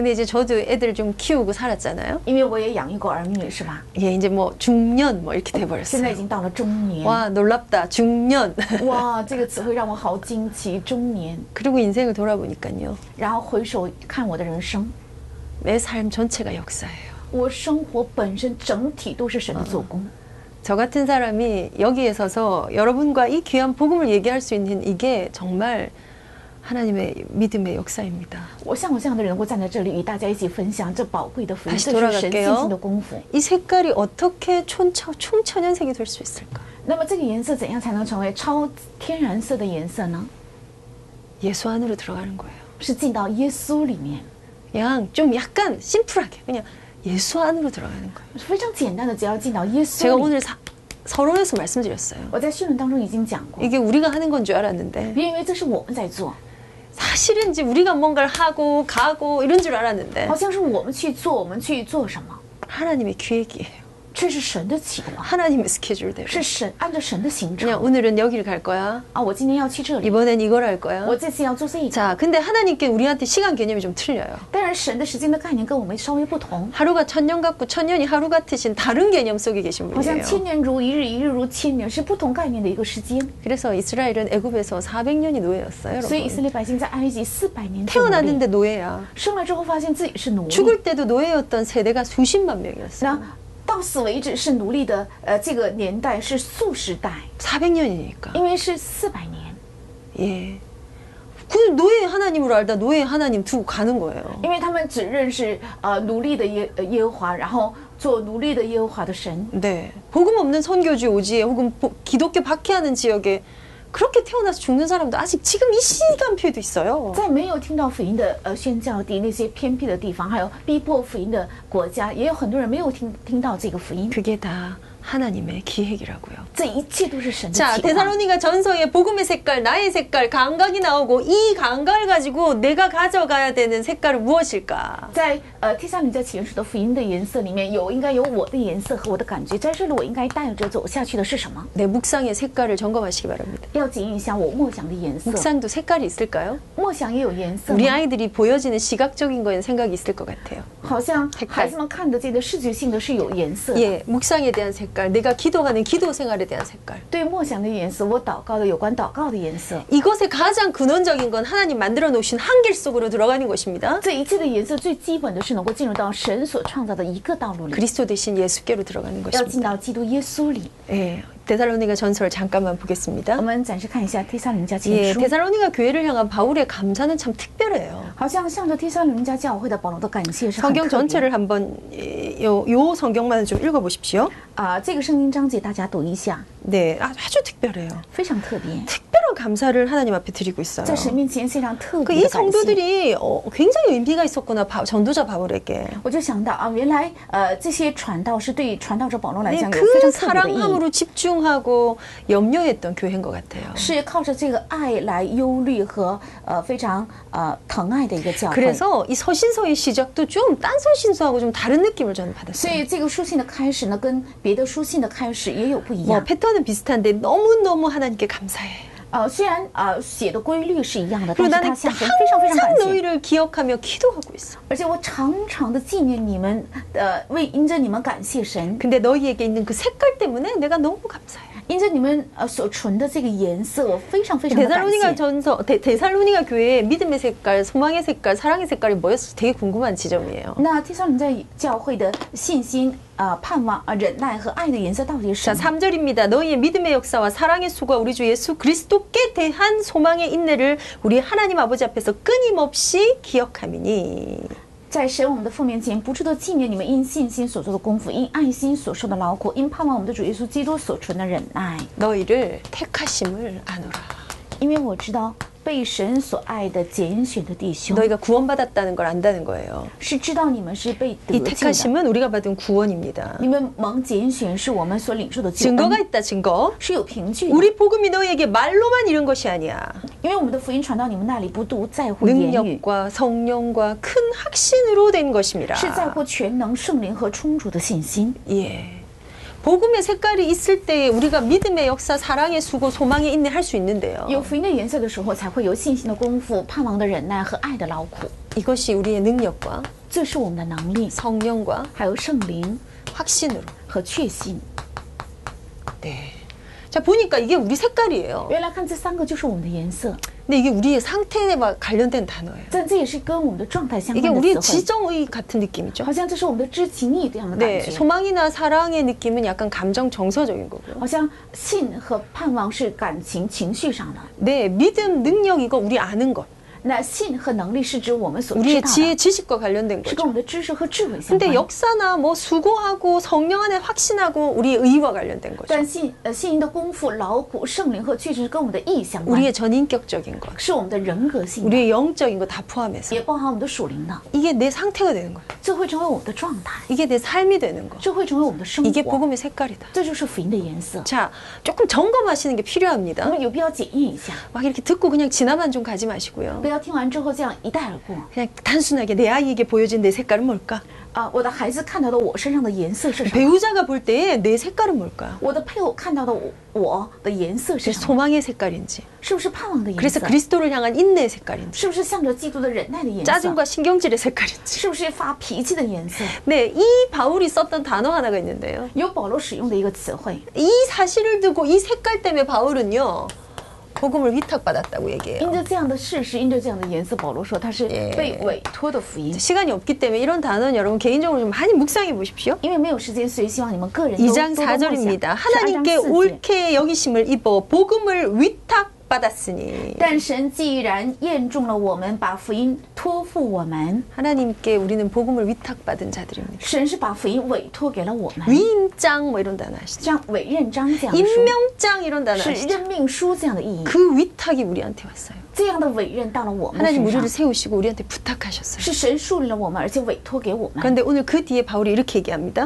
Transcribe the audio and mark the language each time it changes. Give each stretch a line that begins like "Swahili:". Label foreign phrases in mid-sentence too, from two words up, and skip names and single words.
Korean: 근데 이제 저도 애들 좀 키우고 살았잖아요.
Chinese: 因为我也养育过儿女，是吧？
Korean: 예, 이제 뭐 중년 뭐 이렇게
Chinese: 现在
Korean: 돼버렸어요.
Chinese: 已经到了中年，
Korean: 와, 놀랍다. 중년.
Chinese: 哇，这个词汇让我好惊奇。中年，
Korean: 그리고 인생을 돌아보니까요.
Chinese: 然后回首看我的人生，
Korean: 내 삶 전체가 역사예요.
Chinese: 我生活本身整体都是神的做工。
Korean: 저 같은 사람이 여기에 서서 여러분과 이 귀한 복음을 얘기할 수 있는 이게 정말 하나님의 믿음의 역사입니다.
Chinese: 我像我这样的人能够站在这里与大家一起分享这宝贵的福音，
Korean: 다시
Chinese: 这是神
Korean: 돌아갈게요
Chinese: 信心的功夫。
Korean: 이 색깔이 어떻게 총천연색이 될 수 있을까?
Chinese: 那么这个颜色怎样才能成为超天然色的颜色呢？
Korean: 예수 안으로 들어가는 거예요.
Chinese: 是进到耶稣里面，
Korean: 그냥 좀 약간 심플하게 그냥 예수 안으로 들어가는 거예요.
Chinese: 非常简单的，只要进到耶稣
Korean: 제가
Chinese: 里。
Korean: 오늘 서론에서 말씀드렸어요.
Chinese: 我在新闻当中已经讲过，
Korean: 이게 우리가 하는 건 줄 알았는데
Chinese: 别以为这是我们在做，
Korean: 사실은 이제 우리가 뭔가를 하고 가고 이런 줄 알았는데
Chinese: 好像是我们去做，我们去做什么，
Korean: 하나님의 기획이에요.
Chinese: 这是神的计划，
Korean: 하나님의 스케줄대로.
Chinese: 是神按照神的行
Korean: 그냥
Chinese: 程
Korean: 오늘은 여기를 갈 거야.
Chinese: 啊！我今天要去这里，
Korean: 이번엔 이걸 할 거야.
Chinese: 我这次要做这个。
Korean: 자, 근데 하나님께 우리한테 시간 개념이 좀 틀려요.
Chinese: 当然，神的时间的概念跟我们稍微不同，
Korean: 하루가 천년 같고 천년이 하루 같으신 다른 개념 속에 계신
Chinese: 好像
Korean: 분이에요.
Chinese: 千年如一日，一日如千年，是不同概念的一个时间。
Korean: 그래서 이스라엘은 애굽에서 400년이 노예였어요,
Chinese: 所以以色
Korean: 여러분.
Chinese: 列百姓在埃及400年做奴隶，
Korean: 태어났는데 노예야.
Chinese: 生来之后发现自己是奴隶，
Korean: 죽을 때도 노예였던 세대가 수십만 명이었어요.
Chinese: 那到死为止是奴隶的，这个年代是数十代，
Korean: 400년이니까.
Chinese: 因为是400年，
Korean: 예. 그 노예 하나님으로 알다 노예 하나님 두고 가는 거예요.
Chinese: 因为他们只认识奴隶的耶和华，然后做奴隶的耶和华的神。
Korean: 네. 복음 없는 선교지 오지에 혹은 기독교 박해하는 지역에 그렇게 태어나서 죽는 사람도 아직 지금 이 시간표에도 있어요.
Chinese: 在没有听到福音的宣教地那些偏僻的地方，还有逼迫福音的国家，也有很多人没有听到这个福音。
Korean: 그게 다 하나님의 기획이라고요.
Chinese: 这一切都是神的
Korean: 자,
Chinese: 计划。
Korean: 데살로니가 전서에 복음의 색깔, 나의 색깔, 감각이 나오고 이 감각을 가지고 내가 가져가야 되는 색깔은 무엇일까?
Chinese: 在帖撒罗尼迦前书的福音的颜色里面，应该有我的颜色和我的感觉，在这里我应该带着走下去的是什么？
Korean: 내 묵상의 색깔을 점검하시기 바랍니다.
Chinese: 要检验一下我默想的颜色。
Korean: 묵상도 색깔이 있을까요?
Chinese: 默想也有颜色
Korean: 우리
Chinese: 吗？
Korean: 아이들이 보여지는 시각적인 거에는 생각이 있을 것 같아요.
Chinese: 好像
Korean: 색깔
Chinese: 孩子们看得见的视觉性的是有颜色的。
Korean: 예, 묵상에 대한 색깔, 내가 기도하는 기도 생활에 대한 색깔.
Chinese: 对默想的颜色，我祷告的有关祷告的颜色。
Korean: 이것의 가장 근원적인 건 하나님 만들어 놓으신 한길 속으로 들어가는 것입니다.
Chinese: 这一切的颜色最基本的是能够进入到神所创造的一个道路里，
Korean: 그리스도 대신 예수께로 들어가는
Chinese: 要进
Korean: 것입니다.
Chinese: 到基督耶稣里。
Korean: 예, 데살로니가 전서를 잠깐만 보겠습니다.
Chinese: 我们暂时看一下帖撒罗尼迦前
Korean: 예,
Chinese: 书，
Korean: 데살로니가 교회를 향한 바울의 감사는 참 특별해요.
Chinese: 好像向着帖撒罗尼迦教会的保罗的感谢是很
Korean: 성경
Chinese: 特别。
Korean: 전체를 한번 요 성경만 좀 읽어보십시오.
Chinese: 这个圣经章节大家读一下，
Korean: 네, 아주 특별해요.
Chinese: 非常特别，
Korean: 특별한 감사를 하나님 앞에 드리고 있어요.
Chinese: 在神面前非常特
Korean: 그
Chinese: 别
Korean: 이
Chinese: 的感谢。
Korean: 성도들이 굉장히 의미가 있었구나, 전도자 바울에게.
Chinese: 我就想到啊，原来这些传道是对传道者保罗来
Korean: 네,
Chinese: 讲有非
Korean: 그
Chinese: 常特别的意义，
Korean: 사랑함으로 집중하고 염려했던 교회인 것 같아요.
Chinese: 是靠着这个爱来忧虑和非常疼爱的一个教会。
Korean: 그래서 이 서신서의 시작도 좀 딴 서신서하고 좀 다른 느낌을 저는
Chinese: 所
Korean: 받았어요.
Chinese: 以这个书信的开始呢，跟别的书信的开始也有不一
Korean: 뭐
Chinese: 样。
Korean: 패턴은 비슷한데 너무너무 하나님께 감사해.
Chinese: 虽然写的规律是一样的，
Korean: 그리고
Chinese: 但是
Korean: 나는
Chinese: 他向神非常非常
Korean: 항상
Chinese: 感谢。
Korean: 너희를 기억하며 기도하고 있어.
Chinese: 而且我常常的纪念你们，因着你们感谢神，
Korean: 근데 너희에게 있는 그 색깔 때문에 내가 너무 감사해.
Chinese: 因着你们所存的这个颜色，我非常非常的感
Korean: 데살로니가
Chinese: 谢。
Korean: 전서 데살로니가 교회의 믿음의 색깔, 소망의 색깔, 사랑의 색깔이 뭐였을지 되게 궁금한 지점이에요.
Chinese: 那帖撒罗尼迦教会的信心、盼望、忍耐和爱的颜色到底是
Korean: 자,
Chinese: 什么？
Korean: 3절입니다. 너희의 믿음의 역사와 사랑의 수고와 우리 주 예수 그리스도께 대한 소망의 인내를 우리 하나님 아버지 앞에서 끊임없이 기억함이니.
Chinese: 在神我们的父面前，不住的纪念你们因信心所做的功夫，因爱心所受的劳苦，因盼望我们的主耶稣基督所存的忍耐。
Korean: 너희를 택하심을 아노라.
Chinese: 因为我知道被神所爱的拣选的弟兄，
Korean: 너희가 구원받았다는 걸 안다는 거예요.
Chinese: 是知道你们是被得
Korean: 이
Chinese: 救的。
Korean: 택하심은 우리가 받은 구원입니다.
Chinese: 你们蒙拣选是我们所领受的救
Korean: 증거가
Chinese: 恩，
Korean: 있다, 증거.
Chinese: 是有凭据的。
Korean: 우리 복음이 너희에게 말로만 이룬 것이 아니야.
Chinese: 因为我们的福音传到你们那里，不独在乎言语，
Korean: 능력과 성령과 큰 확신으로 된 것임이라.
Chinese: 是在乎全能圣灵和充足的信心。
Korean: 예. 복음의 색깔이 있을 때 우리가 믿음의 역사, 사랑의 수고, 소망의 인내 할 수 있는데요.
Chinese: 有福音的颜色的时候，才会有信心的功夫、盼望的忍耐和爱的劳苦。
Korean: 이것이 우리의 능력과
Chinese: 这是我们的能力，
Korean: 성령과
Chinese: 还有圣灵
Korean: 확신으로.
Chinese: 和确信。
Korean: 네. 자, 보니까 이게 우리 색깔이에요.
Chinese: 原来看这3个就是我们的颜色，
Korean: 근데 이게 우리의 상태와 관련된 단어예요.
Chinese: 但这也是跟我们的状态相
Korean: 이게
Chinese: 关的
Korean: 우리의
Chinese: 词汇。
Korean: 지정의 같은 느낌이죠.
Chinese: 好像这是我们的知情意这样的感
Korean: 네,
Chinese: 觉。
Korean: 소망이나 사랑의 느낌은 약간 감정 정서적인 거고요.
Chinese: 好像信和盼望是感情、情绪上的，
Korean: 네, 믿음, 능력 이거 우리 아는 것.
Chinese: 那信和能力是指我们所知
Korean: 우리의
Chinese: 道
Korean: 지혜,
Chinese: 的，
Korean: 지식과 관련된
Chinese: 是
Korean: 거죠.
Chinese: 跟我们的知识和智慧相
Korean: 근데
Chinese: 关。
Korean: 역사나 뭐 수고하고 성령 안에 확신하고 우리의 의와 관련된 거죠.
Chinese: 但信心的功夫、劳苦、圣灵和确实是跟我们的意相关，
Korean: 우리의 전인격적인 것,
Chinese: 是我们的人格性的，
Korean: 우리의 영적인 거 다 포함해서
Chinese: 也包含我们的属灵的，
Korean: 이게 내 상태가 되는 거예요.
Chinese: 这会成为我们的状态，
Korean: 이게 내 삶이 되는 거.
Chinese: 这会成为我们的生
Korean: 이게
Chinese: 活，
Korean: 복음의 색깔이다.
Chinese: 这就是福音的颜色。
Korean: 자, 조금 점검하시는 게
Chinese: 我
Korean: 필요합니다.
Chinese: 们有必要检验一下，
Korean: 막 이렇게 듣고 그냥 지나만 좀 가지 마시고요.
Chinese: 不要听完之后这样一带而过。
Korean: 그냥 단순하게 내 아이에게 보여진 내 색깔은 뭘까?
Chinese: 我的孩子看到的我身上的颜色是什么？
Korean: 배우자가 볼 때 내 색깔은 뭘까?
Chinese: 我的配偶看到的我的颜色是
Korean: 제
Chinese: 什么？
Korean: 소망의 색깔인지,
Chinese: 是不是盼望的颜
Korean: 그래서
Chinese: 色？
Korean: 그리스도를 향한 인내의 색깔인지,
Chinese: 是不是向着基督的忍耐的颜色？
Korean: 짜증과 신경질의 색깔인지.
Chinese: 是不是发脾气的颜色？
Korean: 네, 이 바울이 썼던 단어 하나가 있는데요.
Chinese: 有保罗使用的一个词汇，
Korean: 이 사실을 두고 이 색깔 때문에 바울은요, 복음을 위탁받았다고 얘기해요.
Chinese: 因着这样的事实，因着这样的颜色，保罗说他是被委托的福音。
Korean: 시간이 없기 때문에 이런 단어는 여러분 개인적으로 좀 많이 묵상해 보십시오.
Chinese: 因为没有时间，所以希望你们个人都
Korean: 2장
Chinese: 多多默想。
Korean: 4절입니다.
Chinese: 12章
Korean: 하나님께
Chinese: 4节。
Korean: 옳게 여기심을 입어 복음을 위탁받았으니.
Chinese: 但神既然验中了我们，把福音托付我们，
Korean: 하나님께 우리는 복음을 위탁받은 자들입니다.
Chinese: 神是把福音委托给了我们。
Korean: 위임장 뭐 이런 단어 아시죠?
Chinese: 像委任章这样的书，
Korean: 임명장 이런 단어
Chinese: 是
Korean: 아시죠?
Chinese: 任命书这样的意义。
Korean: 그 위탁이 우리한테 왔어요.
Chinese: 这样的委任到了我们
Korean: 하나님
Chinese: 身上
Korean: 우리를 ， 세우시고 우리한테 부탁하셨어요.
Chinese: 是神树立了我们，而且委托给我们。
Korean: 그런데 오늘 그 뒤에 바울이 이렇게 얘기합니다.